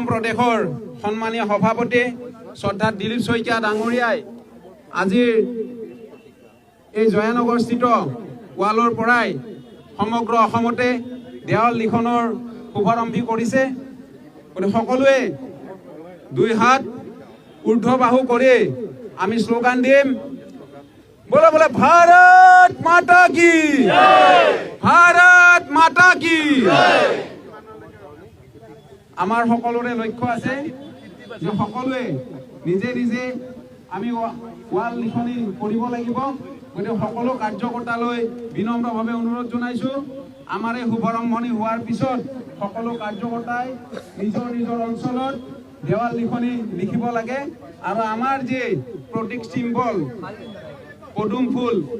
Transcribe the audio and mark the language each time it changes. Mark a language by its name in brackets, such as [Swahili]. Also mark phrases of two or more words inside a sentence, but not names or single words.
[Assamese] প্ৰদেশৰ সন্মানীয় সভাপতি শ্ৰদ্ধা দিলীপ শইকীয়া ডাঙৰীয়াই আজিৰ এই জয়ানগৰস্থিত ৱালৰ পৰাই সমগ্ৰ অসমতে দেৱাল লিখনৰ শুভাৰম্ভী কৰিছে গতিকে সকলোৱে দুই হাত ঊৰ্ধ্ববাহু কৰি আমি শ্লোগান দিম [Hindi] बोला बोला भारत माता की भारत माता की [Assamese] আমাৰ সকলোৰে লক্ষ্য আছে যে সকলোৱে নিজে নিজে আমি ৱাল লিখনি কৰিব লাগিব গতিকে সকলো কাৰ্যকৰ্তালৈ বিনম্ৰভাৱে অনুৰোধ জনাইছো আমাৰ এই শুভাৰম্ভণি হোৱাৰ পিছত সকলো কাৰ্যকৰ্তাই নিজৰ নিজৰ অঞ্চলত দেৱাল লিখনি লিখিব লাগে আৰু আমাৰ যে প্ৰতীক চিম্বল পদুম ফুল